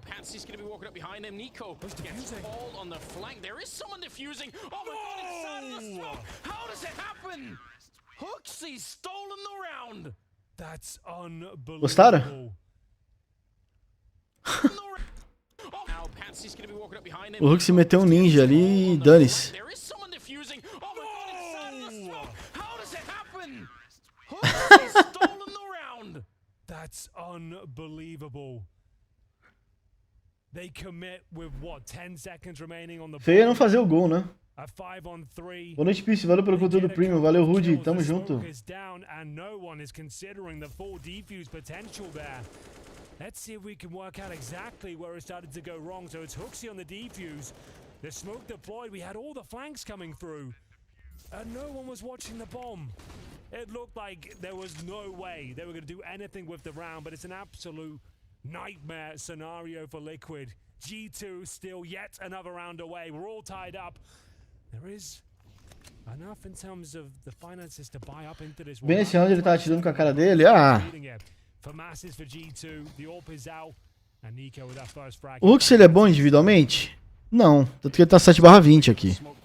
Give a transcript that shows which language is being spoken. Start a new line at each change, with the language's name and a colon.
English: Patsy's going to be walking up behind them. Nico gets all on the flank. There is someone defusing. Oh my god, it's out of the smoke. How does it happen? Hooksy's stolen the round. That's unbelievable.
Portuguese: Gostaram?
English: Now Patsy's going to be walking up behind them.
Portuguese: O Hulk se meteu um ninja ali e dane-se.
English: There is someone defusing. Oh my god, it's out of the smoke. How does it happen? Hooksy's stolen the round. That's unbelievable. They commit with what, 10 seconds remaining on the
Portuguese: Feio é não fazer o gol, né?
English: A 5-on-3.
Portuguese: Boa noite, Peace. Valeu pelo conteúdo premium. Valeu, Rudy. Tamo junto.
English: Down and no one is considering the full defuse potential there. Let's see if we can work out exactly where it started to go wrong. So it's Hooksy on the defuse. The smoke deployed. We had all the flanks coming through. And no one was watching the bomb. It looked like there was no way they were going to do anything with the round, but it's an absolute nightmare scenario for Liquid. G2 still yet another round away. We're all tied up. There is enough in terms of the finances to buy up into this one.
Portuguese: Bem esse round ele tá atirando com a cara dele. Ah!
English: For masses for G2, the AWP is out. And Nico with that first frag.
Portuguese: O Hux ele é bom individualmente? Não. Tanto que ele tá 7/20 aqui.